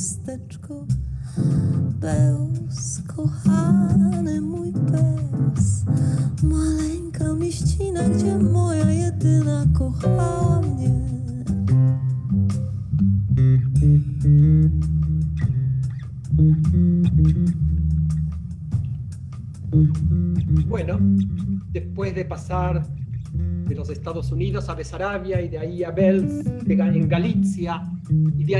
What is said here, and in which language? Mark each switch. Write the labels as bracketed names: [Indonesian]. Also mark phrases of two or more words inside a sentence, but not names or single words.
[Polish] miasteczko. Bełz, kochany mój Bełz, maleńka mieścina, gdzie moja jedyna kochała mnie. [Spanish] Bueno, después de pasar de los Estados Unidos a Besarabia y de ahí a Belz en Galicia y de